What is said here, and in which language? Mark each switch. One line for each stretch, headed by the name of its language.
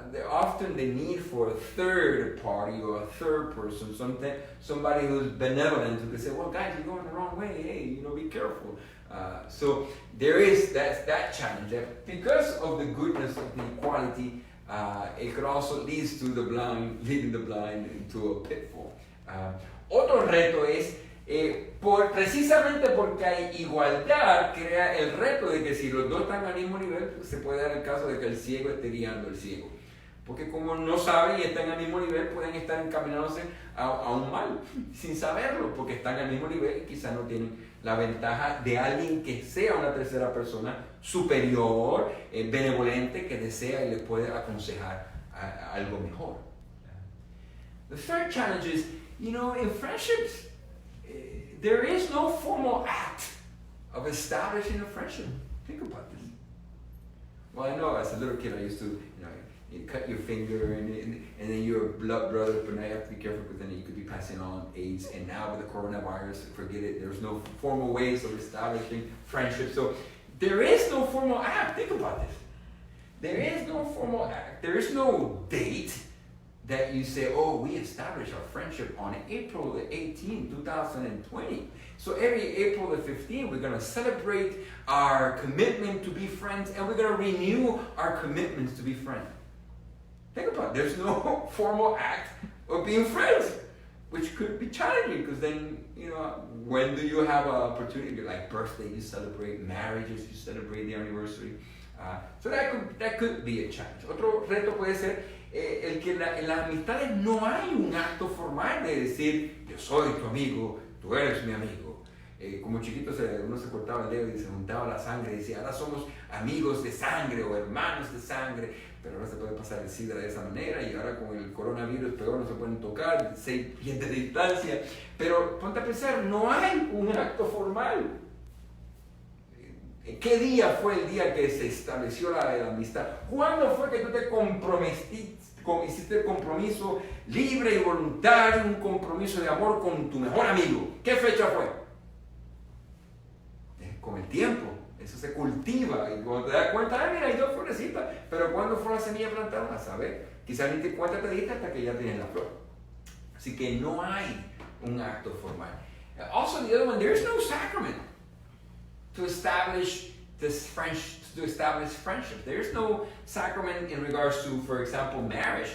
English: Often the need for a third party or a third person, somebody who's benevolent who can say, well, guys, you're going the wrong way. Hey, be careful. So there is that challenge. That because of the goodness of the equality, it could also lead to the blind, leading the blind into a pitfall.
Spanish: Otro reto es, precisamente porque hay igualdad, crea el reto de que si los dos están al mismo nivel, se puede dar el caso de que el ciego esté guiando al ciego. Porque como no saben y están al mismo nivel, pueden estar encaminándose a un mal, sin saberlo, porque están al mismo nivel y quizás no tienen la ventaja de alguien que sea una tercera persona superior, benevolente, que desea y les puede aconsejar algo mejor.
English: The third challenge is, in friendships, there is no formal act of establishing a friendship. Think about this. Well, I know as a little kid I used to, you cut your finger and then you're a blood brother, but now you have to be careful because then you could be passing on AIDS. And now with the coronavirus, forget it. There's no formal ways of establishing friendship. So there is no formal act. Think about this. There is no formal act. There is no date that you say, oh, we established our friendship on April the 18th, 2020. So every April the 15th, we're going to celebrate our commitment to be friends and we're going to renew our commitments to be friends. Think about it. There's no formal act of being friends, which could be challenging because then, when do you have an opportunity? Like birthday, you celebrate, marriages, you celebrate the anniversary. So that could be a challenge.
Spanish: Otro reto puede ser el que en las amistades no hay un acto formal de decir, yo soy tu amigo, tú eres mi amigo. Como chiquitos uno se cortaba el dedo y se juntaba la sangre y decía, ahora somos amigos de sangre o hermanos de sangre, pero ahora se puede pasar el SIDA de esa manera y ahora con el coronavirus peor, no se pueden tocar, 6 pies de distancia. Pero ponte a pensar, no hay un acto formal. ¿Qué día fue el día que se estableció la amistad? ¿Cuándo fue que tú te comprometiste, hiciste el compromiso libre y voluntario, un compromiso de amor con tu mejor amigo? ¿Qué fecha fue? Con el tiempo, eso se cultiva y cuando te das cuenta, mira, hay 2 florecitas, pero ¿cuándo fue la semilla plantada? A saber, quizás ni te cuenta te diste hasta que ya tienes la flor. Así que no hay un acto formal.
English: Also, the other one, there is no sacrament to establish friendship. There is no sacrament in regards to, for example, marriage.